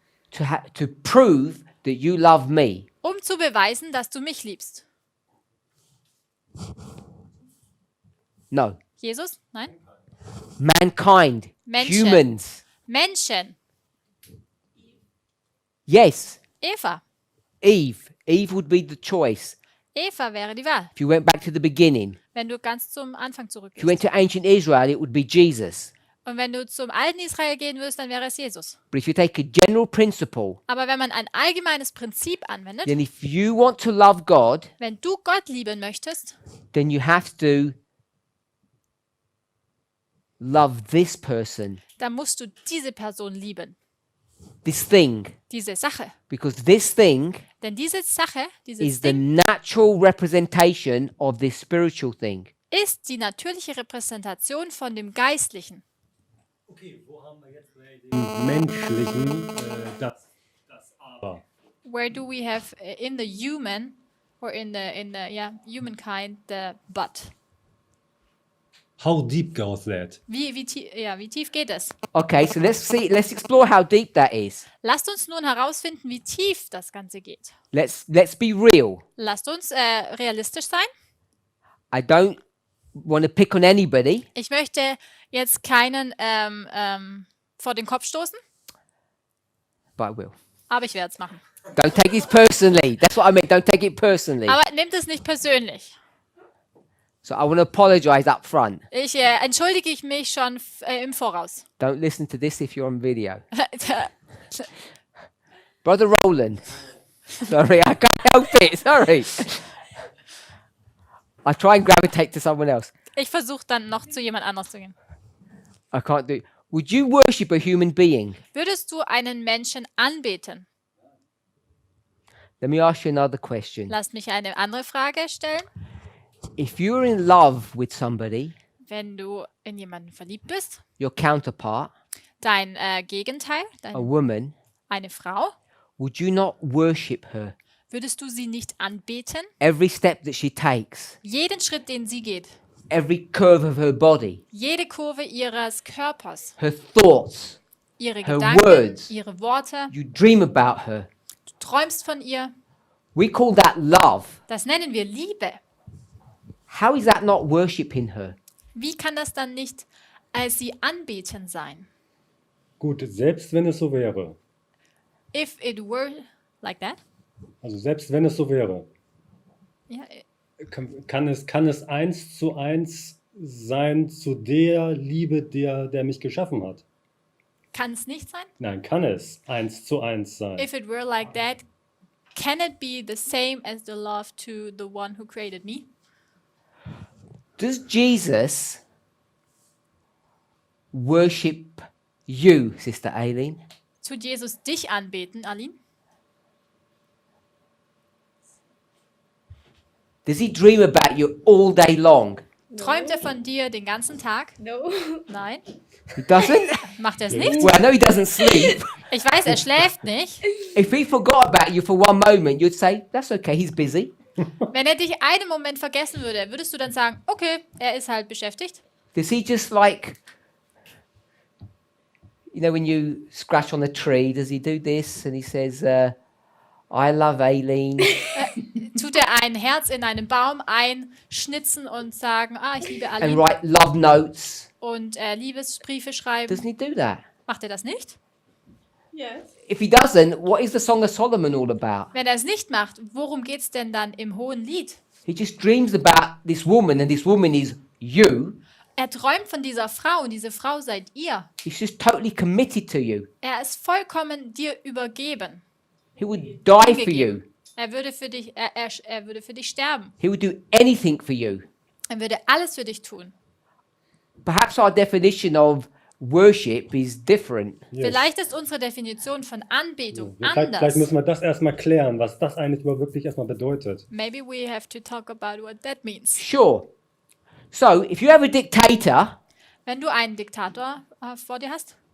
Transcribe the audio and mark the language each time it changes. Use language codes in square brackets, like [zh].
[en] to prove that you love me? [de] zu beweisen, dass du mich liebst. [en] No. [de] Jesus? Nein? [en] Mankind. [de] Menschen. [en] Humans. [de] Menschen. [en] Yes. [de] Eva. [en] Eve. Eve would be the choice. [de] Eva wäre die Wahl. [en] If you went back to the beginning. [de] Wenn du ganz zum Anfang [en] If you went [de] zurückgehst. [en] to ancient Israel, it would be Jesus. [de] Und wenn du zum alten Israel gehen würdest, dann wäre es Jesus. [en] But if you take a general principle, [de] Aber wenn man ein allgemeines Prinzip anwendet, [en] then if you want to love God, [de] wenn du Gott lieben möchtest, [en] then you have to love this person, [de] dann musst du diese Person lieben. [en] this thing. [de] Diese Sache. [en] Because this thing [de] Denn diese Sache, dieses [en] is the [de] Ding, [en] natural representation of this spiritual thing. [de] ist die natürliche Repräsentation von dem Geistlichen. Okay, wo haben wir jetzt den menschlichen, das Aber? [en] where do we have in the human or in the humankind the but? How deep goes that? [de] Wie tief geht es? [en] Okay, so let's explore how deep that is. [de] Lasst uns nun herausfinden, wie tief das Ganze geht. [en] Let's be real. [de] Lasst uns realistisch sein. [en] I don't want to pick on anybody, [de] Ich möchte jetzt keinen vor den Kopf stoßen, [en] but I will. [de] aber ich werde es machen. [en] Don't take it personally. That's what I meant. Don't take it personally. [de] Aber nehmt es nicht persönlich. [en] So I want to apologize up front. [de] Ich entschuldige mich schon im Voraus. [en] Don't listen to this if you're on video. Brother Roland. Sorry, I can't help it. Sorry. I try and gravitate to someone else. [de] Ich versuche dann noch zu jemand anderes zu gehen. [en] I can't do it. Would you worship a human being? [de] Würdest du einen Menschen anbeten? [en] Let me ask you another question. [de] Lasst mich eine andere Frage stellen. [en] If you're in love with somebody, [de] Wenn du in jemanden verliebt bist, [en] your counterpart, [de] dein Gegenteil, [en] a woman, [de] eine Frau, [en] would you not worship her? [de] würdest du sie nicht anbeten? [en] Every step that she takes, [de] Jeden Schritt, den sie geht, [en] every curve of her body, [de] jede Kurve ihres Körpers, [en] her thoughts, [de] ihre [en] her [de] Gedanken, [en] words. [de] ihre Worte, [en] You dream about her. [de] du träumst von ihr, [en] We call that love. [de] das nennen wir Liebe. [en] How is that not worshiping her? [de] Wie kann das dann nicht sie anbeten sein? Gut, selbst wenn es so wäre. [en] If it were like that? [de] Also selbst wenn es so wäre. Ja, Kann es 1:1 sein zu der Liebe, der mich geschaffen hat? kann es nicht sein? Nein, kann es 1:1 sein. [en] If it were like that, can it be the same as the love to the one who created me? Does Jesus worship you, Sister Aileen? [de] Tut Jesus dich anbeten, Aline? [en] Does he dream about you all day long? [de] Träumt er von dir den ganzen Tag? [en] No. [de] Nein. [en] He doesn't? [de] Macht er es nicht? [en] Well, I know he doesn't sleep. [de] Ich weiß, er schläft nicht. [en] If he forgot about you for one moment, you'd say, that's okay, he's busy. [de] Wenn er dich einen Moment vergessen würde, würdest du dann sagen, okay, er ist halt beschäftigt? [en] Does he just like, you know, when you scratch on a tree, does he do this? And he says, I love Aileen. [de] Tut er ein Herz in einen Baum einschnitzen und sagen, ich liebe [en] And [de] Aline [en] write love notes. [de] und Liebesbriefe schreiben? [en] Doesn't he do that? [de] Macht er das nicht? [en] Yes. If he doesn't, what is the Song of Solomon all about? [de] Wenn er es nicht macht, worum geht es denn dann im Hohen Lied? [en] He just dreams about this woman, and this woman is you. [de] Er träumt von dieser Frau und diese Frau seid ihr. [en] He's just totally committed to you. [de] Er ist vollkommen dir übergeben. [en] He would die for you. [de] Er würde für dich, er würde für dich sterben. [en] He would do anything for you. [de] Er würde alles für dich tun. [en] Perhaps our definition of worship is different. Yes. [de] Vielleicht ist unsere Definition von Anbetung Vielleicht anders. müssen wir das erstmal klären, was das eigentlich wirklich erstmal bedeutet. [en] Maybe we have to talk about what that means. Sure. So, if you have a dictator, [de] Wenn du einen Diktator vor dir hast,